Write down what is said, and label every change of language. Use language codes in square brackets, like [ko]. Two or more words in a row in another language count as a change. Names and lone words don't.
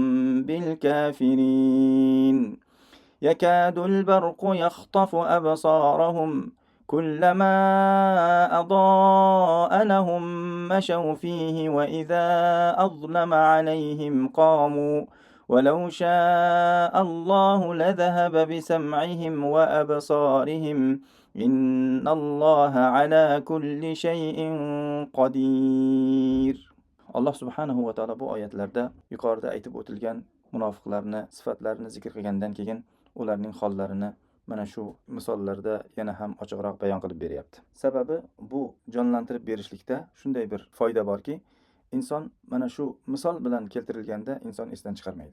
[ar] بالكافرين يكاد البرق يخطف أبصارهم كلما أضاء لهم مشوا فيه وإذا أظلم عليهم قاموا ولو شاء الله لذهب بسمعهم وأبصارهم إن الله على كل شيء قدير. [uz] Alloh [ar] سبحانه وتعالى [uz] bu oyatlarda yuqorida aytib o'tilgan munofiqlarni sifatlarini zikr qilgandan keyin ularning hollarini mana shu misollarda yana ham ochiqroq bayon qilib beryapti. Sababi bu jonlantirib berishlikda shunday bir foyda borki, inson mana shu misol bilan keltirilganda inson esdan chiqarmaydi.